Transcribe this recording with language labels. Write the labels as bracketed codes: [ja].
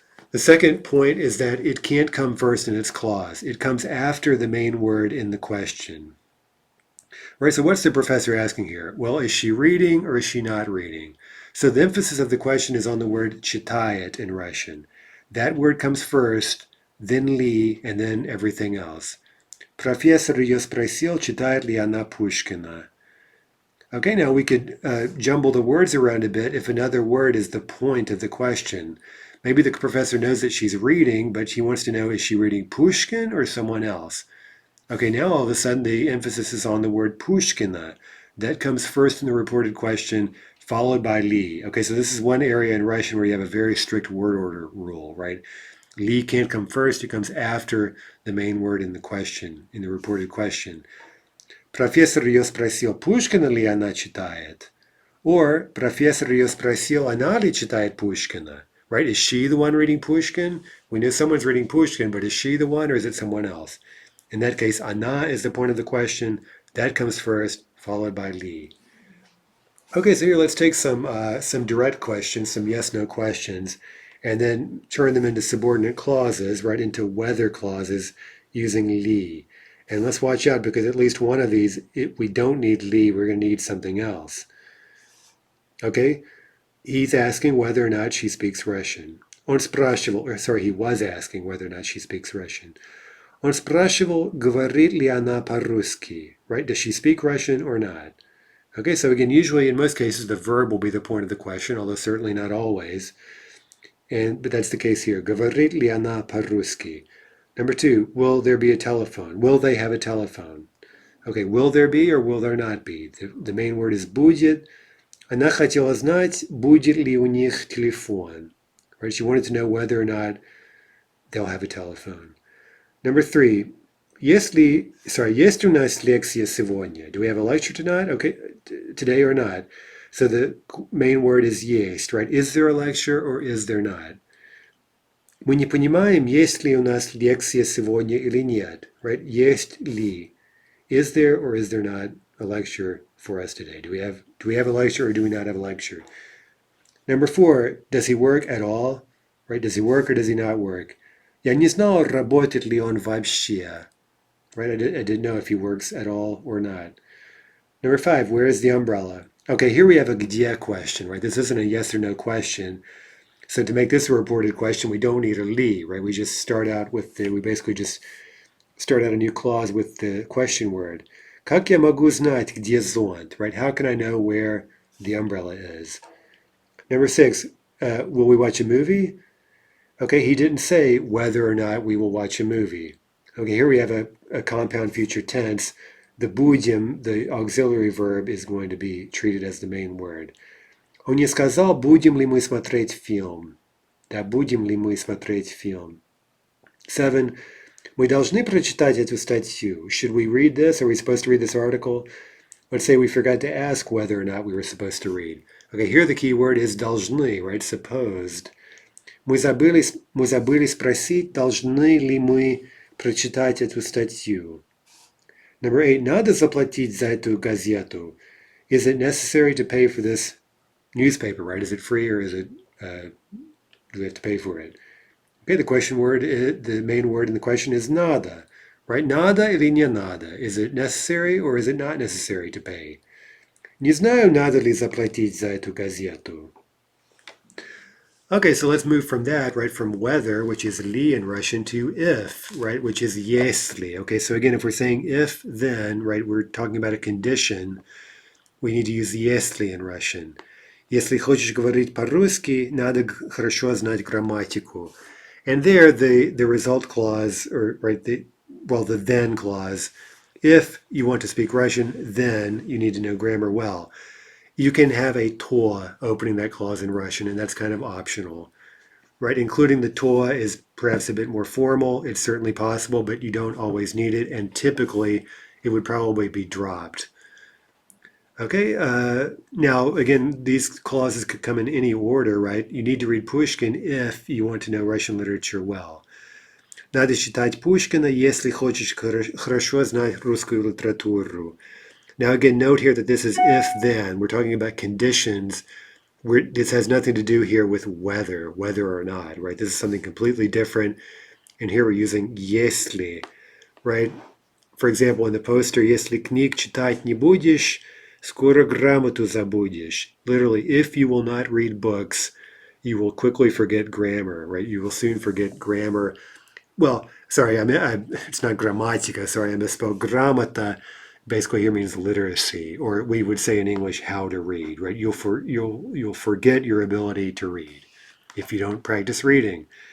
[en] The second point is that it can't come first in its clause. It comes after the main word in the question. Right, so what's the professor asking here? Well, is she reading or is she not reading? So the emphasis of the question is on the word читает in Russian. That word comes first, then li, and then everything else. [ru] Профессор ее спросил, читает ли она Пушкина. [en] Okay, now we could jumble the words around a bit if another word is the point of the question. Maybe the professor knows that she's reading, but she wants to know, is she reading Pushkin or someone else? Okay, now all of a sudden the emphasis is on the word Pushkina. That comes first in the reported question, followed by li. Okay, so this is one area in Russian where you have a very strict word order rule, right? Li can't come first, it comes after the main word in the question, in the reported question. [ru] Профессор ее спросил, Пушкина ли она читает? [en] Or, [ru] профессор ее спросил, она ли читает Пушкина? [en] Right? Is she the one reading Pushkin? We know someone's reading Pushkin, but is she the one or is it someone else? In that case, ana is the point of the question. That comes first, followed by li. Okay, so here let's take some direct questions, some yes/no questions, and then turn them into subordinate clauses, right, into whether clauses using li. And let's watch out because at least one of these, we don't need li, we're going to need something else. Okay? He's asking whether or not she speaks Russian. [ru] Он спрашивал, [en] he was asking whether or not she speaks Russian. [ru] Он спрашивал, говорит ли она по-русски, [en] right? Does she speak Russian or not? Okay, so again, usually in most cases, the verb will be the point of the question, although certainly not always. But that's the case here. [ru] Говорит ли она по-русски? [en] Number two, will there be a telephone? Will they have a telephone? Okay, will there be or will there not be? The main word is будет. [ru] Она хотела знать, будет ли у них телефон. [en] Right? She wanted to know whether or not they'll have a telephone. Number three, [ru] есть у нас лекция сегодня? [en] Do we have a lecture tonight? Okay, today or not? So the main word is есть, right? Is there a lecture or is there not? [ru] Мы не понимаем, есть ли у нас лекция сегодня или нет, [en] right? [ru] Есть ли? [en] Is there or is there not a lecture for us today? Do we have a lecture or do we not have a lecture? Number 4, does he work at all? Right? Does he work or does he not work? [ru] Я не знал, работает ли он вообще. [en] Right? I didn't know if he works at all or not. Number 5, where is the umbrella? Okay, here we have a где question, right? This isn't a yes or no question. So to make this a reported question, we don't need a li, right? We basically just start out a new clause with the question word. [ru] Как я могу знать, где зонт, [en] right? How can I know where the umbrella is? Number 6, will we watch a movie? Okay, he didn't say whether or not we will watch a movie. Okay, here we have a compound future tense. The будем, the auxiliary verb, is going to be treated as the main word. [ru] Он не сказал, будем ли мы смотреть фильм. Да, будем ли мы смотреть фильм. 7, мы должны прочитать эту статью. [en] Should we read this? Are we supposed to read this article? Let's say we forgot to ask whether or not we were supposed to read. Okay, here the key word is должны, right? Supposed. [ru] Мы забыли спросить, должны ли мы прочитать эту статью. [en] Number 8, [ru] надо заплатить за эту газету. [en] Is it necessary to pay for this newspaper, right? Is it free or is it, do we have to pay for it? Okay, the main word in the question is надо, right? [ru] Надо или не надо? [en] Is it necessary or is it not necessary to pay? [ru] Не знаю, надо ли заплатить за эту газету. [en] Okay, so let's move from that, right, from whether, which is li in Russian, to if, right, which is если. Okay, so again, if we're saying if, then, right, we're talking about a condition, we need to use если in Russian. [ru] Если хочешь говорить по-русски, надо хорошо знать грамматику. [en] And there, the result clause, or, right, the then clause, if you want to speak Russian, then you need to know grammar well. You can have a to opening that clause in Russian, and that's kind of optional, right? Including the to is perhaps a bit more formal. It's certainly possible, but you don't always need it, and typically it would probably be dropped. Okay, now again, these clauses could come in any order, right? You need to read Pushkin if you want to know Russian literature well. [ru] Надо читать Пушкина, если хочешь хорошо знать русскую литературу. [en] Now again, note here that this is if then. We're talking about conditions. This has nothing to do here with whether or not, right? This is something completely different. And here we're using если, right? For example, in the poster, [ru] если книг читать не будешь, скоро грамоту забудешь. [en] Literally, if you will not read books, you will quickly forget grammar, right? You will soon forget grammar. Well, sorry, it's not grammatica. Sorry, I misspoke. Gramota basically here means literacy, or we would say in English, how to read, right? You'll forget your ability to read if you don't practice reading.